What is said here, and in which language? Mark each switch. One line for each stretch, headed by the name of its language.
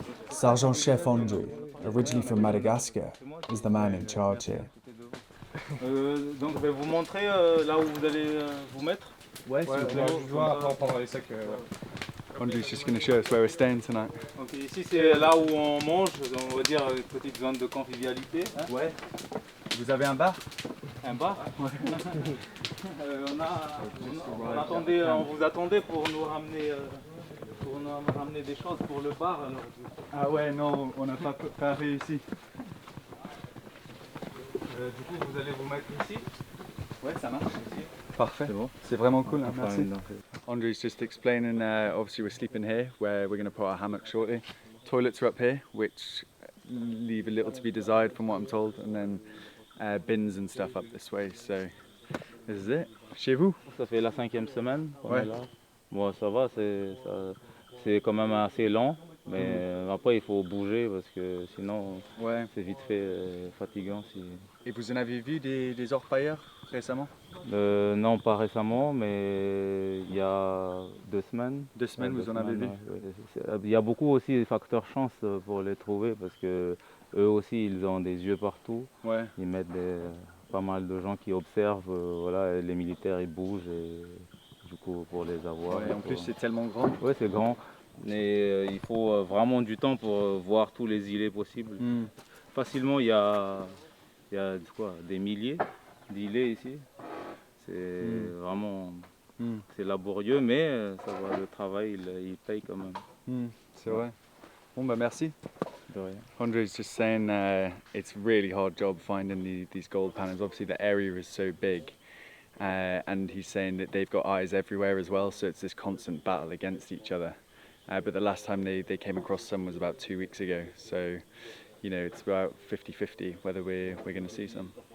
English: Sergeant Chef Andrew, originally from Madagascar, is the man in charge here.
French: Donc je vais vous montrer là où vous allez vous mettre. Ouais, je vois après on prendra les sacs.
English: Andrew's just going to show us where we're staying tonight.
French: Donc ici c'est là où on mange, on va dire une petite zone de convivialité. Hein. Ouais. Vous avez un bar? Un bar? Ouais. On vous attendait pour nous ramener des choses pour le bar. Alors. Ah ouais, non, on n'a pas réussi. Du coup, vous allez vous mettre ici. Ouais, ça marche. Parfait. C'est vraiment cool. Hein, merci.
English: Andrew's just explaining, obviously we're sleeping here, where we're going to put our hammock shortly. Toilets are up here, which leave a little to be desired from what I'm told, and then bins and stuff up this way. So this is it.
French: Chez vous? Ça fait la 5e semaine. Ouais. Là. Bon, ça va, c'est quand même assez long, mais après il faut bouger parce que sinon c'est vite fait fatigant. Et vous en avez vu des orpailleurs récemment? Non, pas récemment, mais il y a 2 semaines. 2 semaines, vous en avez vu? Il y a beaucoup aussi de facteurs chance pour les trouver parce que eux aussi ils ont des yeux partout. Ouais. Ils mettent pas mal de gens qui observent, voilà, les militaires ils bougent et du coup pour les avoir. Ouais, en plus c'est tellement grand. Oui, c'est grand. Mais il faut vraiment du temps pour voir tous les îlets possibles. Facilement, il y a quoi, des milliers d'îlets ici. C'est vraiment c'est laborieux, mais ça va, le travail, il paye quand même. C'est vrai. Bon, bah merci. De rien.
English: Andre's just saying it's a really hard job finding these gold panels. Obviously the area is so big. And he's saying that they've got eyes everywhere as well, so it's this constant battle against each other. But the last time they came across some was about 2 weeks ago, so you know it's about 50-50 whether we're going to see some.